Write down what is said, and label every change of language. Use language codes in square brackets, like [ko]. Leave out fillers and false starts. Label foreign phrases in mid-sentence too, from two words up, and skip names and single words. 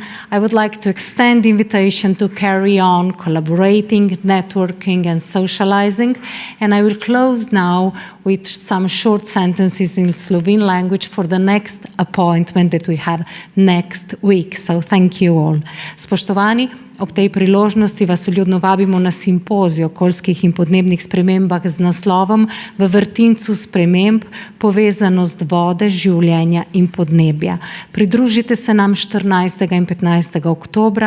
[en] I would like to extend the invitation to carry on collaborating, networking, and socializing. And I will close now with some short sentences in Slovene language for the next appointment that we have next week. So thank you all. [sl] Spoštovani, ob tej priložnosti vas vljudno vabimo na simpozij o okoljskih in podnebnih spremembah z naslovom V vrtincu sprememb, povezanost vode, življenja in podnebja. Pridružite se nam 14. in 15. oktobra.